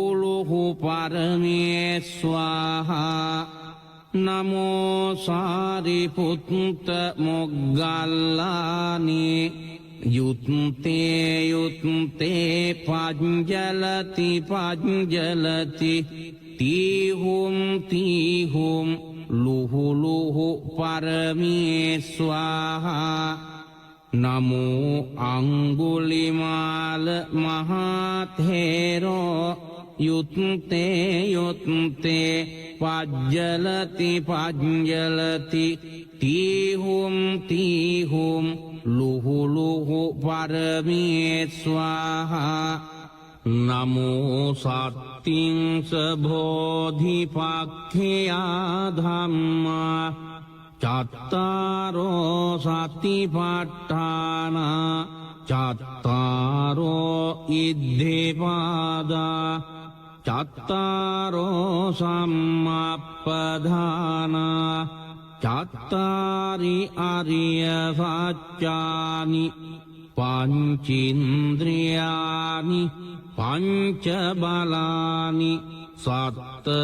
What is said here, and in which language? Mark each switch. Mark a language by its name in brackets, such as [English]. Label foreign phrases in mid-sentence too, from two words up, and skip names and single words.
[Pali] ලුහු පරමේ ස්වාහා නමෝ සාරිපුත්ත මොග්ගල්ලානි යුත්තේ යුත්තේ පඤ්ජලති පඤ්ජලති තීහුම් තීහුම් ලුහු ලුහු පරමේ ස්වාහා නමෝ අංගුලිමාල මහතේරෝ යුත්තේ යුත්තේ පඤ්ජලති පඤ්ජලති තීහුම් තීහුම් ලුහු ලුහු පරමේ ස්වාහා නමෝ සත්තිංස බෝධිපක්ඛයා ධම්මා චත්තාරෝ සතිපට්ඨානා චත්තාරෝ ඉද්ධිපාදා චත්තාරෝ සම්මප්පදානා චත්තාරි අරිය සත්‍යානි පංචින්ද්‍රියානි පංච බලානි සත්ත